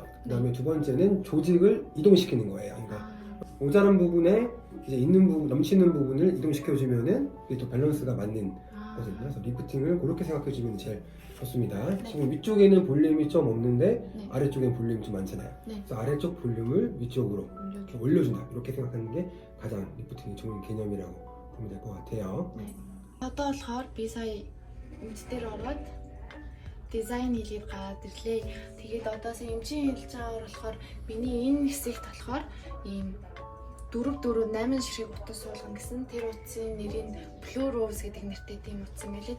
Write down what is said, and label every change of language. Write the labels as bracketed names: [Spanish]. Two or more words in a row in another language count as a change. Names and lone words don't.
[Korean] 그다음에 두 번째는 조직을 이동시키는 거예요. 그러니까 모자란 부분에 이제 있는 부분, 넘치는 부분을 이동시켜주면은 이게 또 밸런스가 맞는 거거든요. 그래서 리프팅을 그렇게 생각해주면 제일 좋습니다. 네. 지금 위쪽에는 볼륨이 좀 없는데 네. 아래쪽에는 볼륨이 좀 많잖아요. 네. 그래서 아래쪽 볼륨을 위쪽으로 이렇게 올려준다. 이렇게 생각하는 게 가장 리프팅이 좋은 개념이라고 보면 될 것 같아요. 네. [Mongolian] Одоо болохоор би сая эмч дээр ороод дизайн хийгээд гараад ирлээ. Тэгээд одоо сая эмчийн хэлж байгаагаар болохоор миний энэ хэсэгт болохоор ийм 8 ширхэг утас суулгана гэсэн тэр утсын нэрийг Blue Rose гэдэг нэртэй тийм утас юм байлээ.